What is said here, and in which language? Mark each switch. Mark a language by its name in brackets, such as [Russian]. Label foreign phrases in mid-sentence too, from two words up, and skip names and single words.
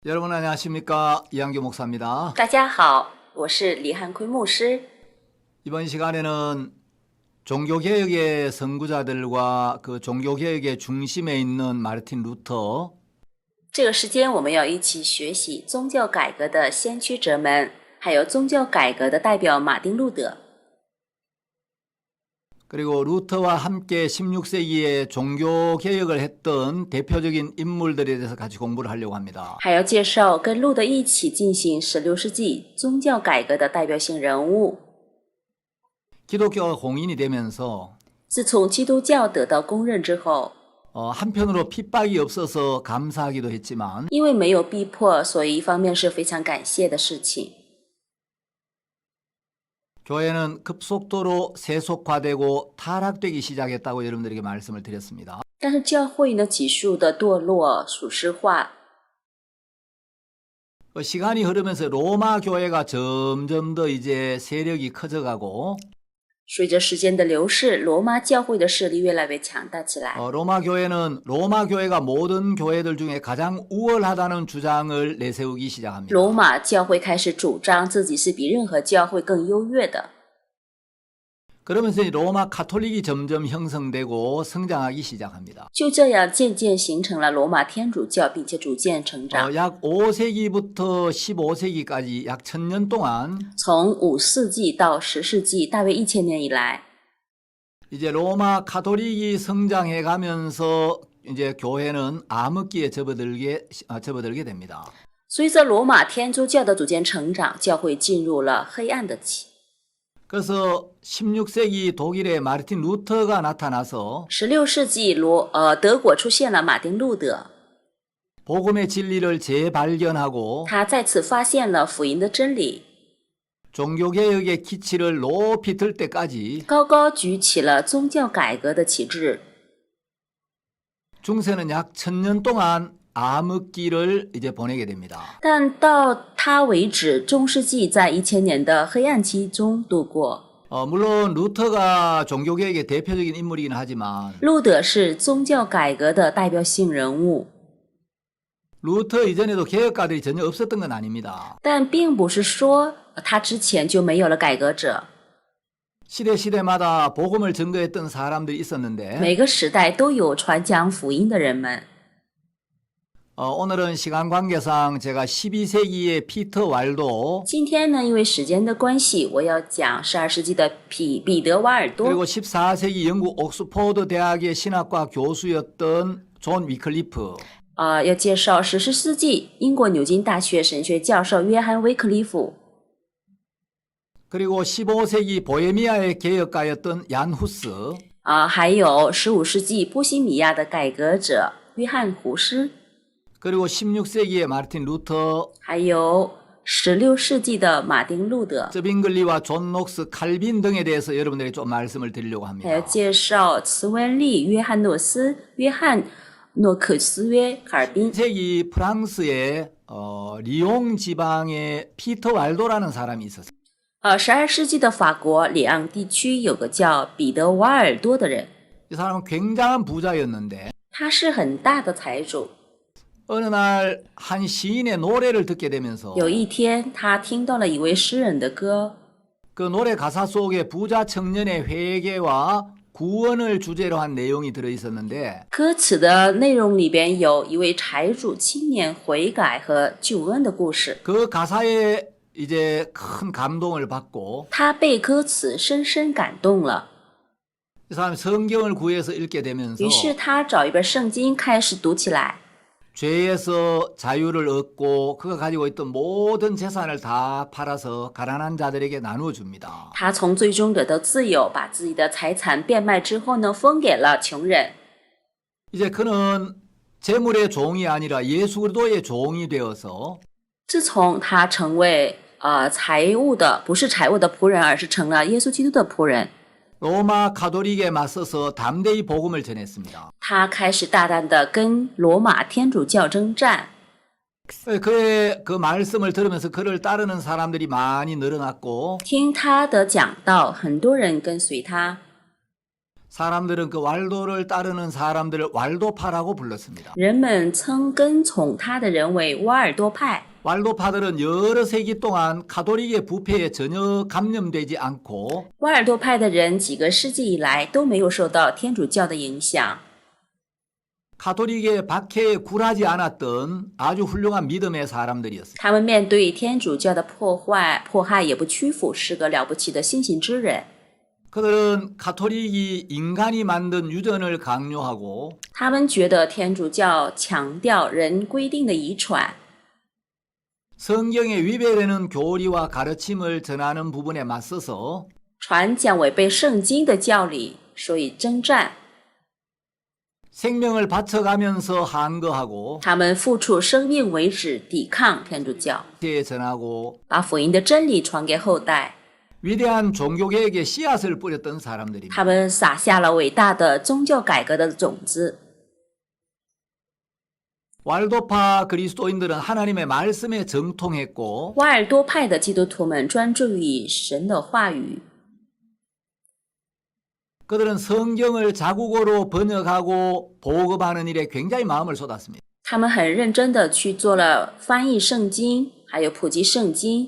[Korean] 여러분 안녕하십니까? 이한규 목사입니다. [Chinese] 大家好，我是李汉奎牧师。 [Korean] 이번 시간에는 종교개혁의 선구자들과 그 종교개혁의 중심에 있는 마르틴 루터, [Chinese] 这个时间我们要一起学习宗教改革的先驱者们，还有宗教改革的代表马丁路德， [Korean] 그리고 루터와 함께 16세기에 종교개혁을 했던 대표적인 인물들에 대해서 같이 공부를 하려고 합니다. [Chinese] 还要介绍跟路德一起进行16世纪宗教改革的代表性人物。 [Korean] 기독교가 공인이 되면서 [Chinese] 自从基督教得到公认之后， [Korean] 한편으로 핍박이 없어서 감사하기도 했지만 [Chinese] 因为没有逼迫，所以一方面是非常感谢的事情。 [Korean] 교회는 급속도로 세속화되고 타락되기 시작했다고 여러분들에게 말씀을 드렸습니다. [Chinese] 但是教会呢，急速的堕落、属实化。 [Korean] 시간이 흐르면서 로마 교회가 점점 더 이제 세력이 커져가고 [Chinese] 随着时间的流逝，罗马教会的势力越来越强大起来。 [Korean] 로마 교회는 로마 교회가 모든 교회들 중에 가장 우월하다는 주장을 내세우기 시작합니다. [Chinese] 罗马教会开始主张自己是比任何教会更优越的， [Korean] 그러면서 로마 카톨릭이 점점 형성되고 성장하기 시작합니다. [Chinese] 就这样渐渐形成了罗马天主教，并且逐渐成长。 [Korean] 약 5세기부터 15세기까지 약 1000년 동안 [Chinese] 从5世纪到10世纪，大约1000年以来， [Korean] 이제 로마 카톨릭이 성장해 가면서 이제 교회는 암흑기에 접어들게 됩니다. [Chinese] 随着罗马天主教的逐渐成长，教会进入了黑暗的期。 [Korean] 그래서 16세기 독일의 마르틴 루터가 나타나서 [Chinese] 16 世纪德国出现了马丁路德， [Korean] 복음의 진리를 재발견하고 [Chinese] 他再次发现了福音的真理， [Korean] 종교개혁의 기치를 높이 들 때까지 [Chinese] 高高举起了宗教改革的旗帜。 [Korean] 중세는 약 1000년 동안 암흑기를 이제 보내게 됩니다. [Chinese] 但到他为止，中世纪在1000年的黑暗期中度过。 [Korean] 물론 루터가 종교개혁의 대표적인 인물이긴 하지만 [Chinese] 路德是宗教改革的代表性人物， [Korean] 루터 이전에도 개혁가들이 전혀 없었던 건 아닙니다. [Chinese] 但并不是说他之前就没有了改革者。 [Korean] 시대마다 복음을 증거했던 사람들이 있었는데 [Chinese] 每个时代都有传讲福音的人们。 [Korean] 오늘은 시간 관계상 제가 12세기의 피터 왈도 [Chinese] 今天呢，因为时间的关系，我要讲12世纪的彼得瓦尔多， [Korean] 그리고 14세기 영국 옥스포드 대학의 신학과 교수였던 존 위클리프 [Chinese] 要介绍14世纪英国牛津大学神学教授约翰威克利夫， [Korean] 그리고 15세기 보헤미아의 개혁가였던 얀 후스 [Chinese] 还有15世纪波西米亚的改革者约翰胡斯， [Korean] 그리고 16세기의 마르틴 루터 [Chinese] 还有16世纪的马丁路德， [Korean] 쩌빙글리와 존 녹스 칼빈 등에 대해서 여러분들에게 좀 말씀을 드리려고 [Chinese] 还要 [Korean] 합니다. [Chinese] 介绍茨温利、约翰诺斯、约翰诺克斯约、卡尔宾。 [Korean] 세기 프랑스의 리옹 지방에 피터 왈도라는 사람이 있었어요. [Chinese] 12 世纪的法国里昂地区有个叫彼得瓦尔多的人， [Korean] 이 사람은 굉장한 부자였는데 [Chinese] 他是很大的财主。 [Korean] 어느 날 한 시인의 노래를 듣게 되면서 [Chinese] 有一天，他听到了一位诗人的歌， [Korean] 그 노래 가사 속에 부자 청년의 회개와 구원을 주제로 한 내용이 들어 있었는데 [Chinese] 歌词的内容里边有一位财主青年悔改和救恩的故事。 [Korean] 그 가사에 이제 큰 감동을 받고 [Chinese] 他被歌词深深感动了， [Korean] 이 사람이 성경을 구해서 읽게 되면서 [Chinese] 于是他找一本圣经开始读起来。 [Korean] 죄에서 자유를 얻고 그가 가지고 있던 모든 재산을 다 팔아서 가난한 자들에게 나누어 줍니다. [Chinese] 他从最终得到自由，把自己的财产变卖之后呢，分给了穷人。 [Korean] 이제 그는 재물의 종이 아니라 예수 그리스도의 종이 되어서 [Chinese] 自从他成为不是财务的仆人，而是成了耶稣基督的仆人， [Korean] 로마 가톨릭에 맞서서 담대히 복음을 전했습니다. [Chinese] 他开始大胆的跟罗马天主教征战。 [Korean] 그의 그 말씀을 들으면서 그를 따르는 사람들이 많이 늘어났고 [Chinese] 听他的讲道，很多人跟随他。 [Korean] 사람들은 그 왈도를 따르는 사람들을 왈도파라고 불렀습니다. [Chinese] 人们称跟从他的人为瓦尔多派。 [Korean] 왈도파들은 여러 세기 동안 가톨릭의 부패에 전혀 감염되지 않고 [Chinese] 瓦尔多派的人几个世纪以来都没有受到天主教的影响， [Korean] 가톨릭의 박해에 굴하지 않았던 아주 훌륭한 믿음의 사람들이었습니다. [Chinese] 他们面对天主教的迫害也不屈服，是个了不起的信心之人。 [Korean] 그들은 가톨릭이 인간이 만든 유전을 강요하고 [Chinese] 他们觉得天主教强调人规定的遗传， [Korean] 성경에 위배되는 교리와 가르침을 전하는 부분에 맞서서 [Chinese] 传讲违背圣经的教理，所以征战。 [Korean] 생명을 바쳐가면서 항거하고 [Chinese] 他们付出生命为止，抵抗天主教， [Korean] 전하고 [Chinese] 把福音的真理传给后代。 [Korean] 위대한 종교개혁의 씨앗을 뿌렸던 사람들입니다. [Chinese] 他们撒下了伟大的宗教改革的种子。 [Korean] 왈도파 그리스도인들은 하나님의 말씀에 정통했고 [Chinese] 瓦尔多派的基督徒们专注于神的话语， [Korean] 그들은 성경을 자국어로 번역하고 보급하는 일에 굉장히 마음을 쏟았습니다. [Chinese] 他们很认真的去做了翻译圣经，还有普及圣经。